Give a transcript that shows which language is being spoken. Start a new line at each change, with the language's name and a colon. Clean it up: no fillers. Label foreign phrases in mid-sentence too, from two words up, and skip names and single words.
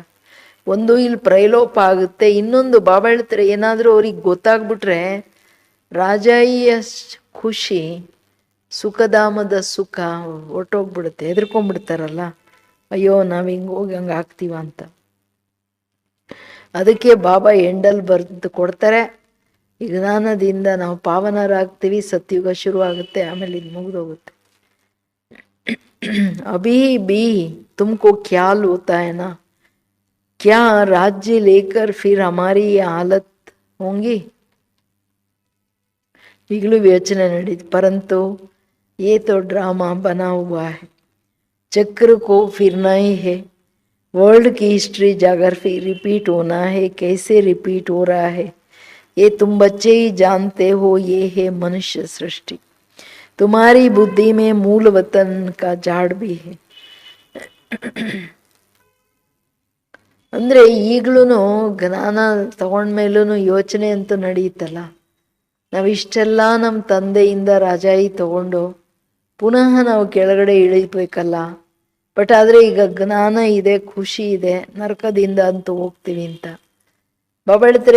Kannada: ಒಂದು ಇಲ್ಲಿ ಪ್ರೈಲೋಪ ಆಗುತ್ತೆ, ಇನ್ನೊಂದು ಬಾಬಾ ಹೇಳ್ತಾರೆ ಏನಾದರೂ ಅವ್ರಿಗೆ ಗೊತ್ತಾಗ್ಬಿಟ್ರೆ ರಾಜಾಯಿಯ ಖುಷಿ, ಸುಖಧಾಮದ ಸುಖ ಹೊರ್ಟೋಗ್ಬಿಡುತ್ತೆ. ಹೆದರ್ಕೊಂಡ್ಬಿಡ್ತಾರಲ್ಲ, ಅಯ್ಯೋ ನಾವು ಹಿಂಗೆ ಹೋಗಿ ಹಂಗೆ ಆಗ್ತೀವ ಅಂತ. ಅದಕ್ಕೆ ಬಾಬಾ ಎಂಡಲ್ ಬರೆದು ಕೊಡ್ತಾರೆ, ಈ ಜ್ಞಾನದಿಂದ ನಾವು ಪಾವನರಾಗ್ತೀವಿ, ಸತ್ಯುಗ ಶುರು ಆಗುತ್ತೆ, ಆಮೇಲೆ ಇದು ಮುಗಿದೋಗುತ್ತೆ.
Hindi: अभी भी तुमको ख्याल होता है ना, क्या राज्य लेकर फिर हमारी ये हालत होंगी.
Kannada: ಈಗಲೂ ಯೋಚನೆ ನಡೀತು.
Hindi: परंतु ये तो ड्रामा बना हुआ है, चक्र को फिरना ही है. वर्ल्ड की
English: history geography
Hindi: रिपीट होना है. कैसे रिपीट हो रहा है ये तुम बच्चे ही जानते हो. ये है मनुष्य सृष्टि. तुम्हारी बुद्धि में मूल वतन का झाड़ भी है.
Kannada: ಅಂದರೆ ಈಗಲೂ ಜ್ಞಾನ ತಗೊಂಡ್ಮೇಲೂ ಯೋಚನೆ ಅಂತೂ ನಡೆಯುತ್ತಲ್ಲ. ನಾವಿಷ್ಟೆಲ್ಲ ನಮ್ಮ ತಂದೆಯಿಂದ ರಾಜಾಯಿ ತಗೊಂಡು ಪುನಃ ನಾವು ಕೆಳಗಡೆ ಇಳಿಬೇಕಲ್ಲ. ಬಟ್ ಆದರೆ ಈಗ ಜ್ಞಾನ ಇದೆ, ಖುಷಿ ಇದೆ, ನರಕದಿಂದ ಅಂತೂ ಹೋಗ್ತೀವಿ ಅಂತ ಬಾಬಾ ಹೇಳ್ತಾರೆ.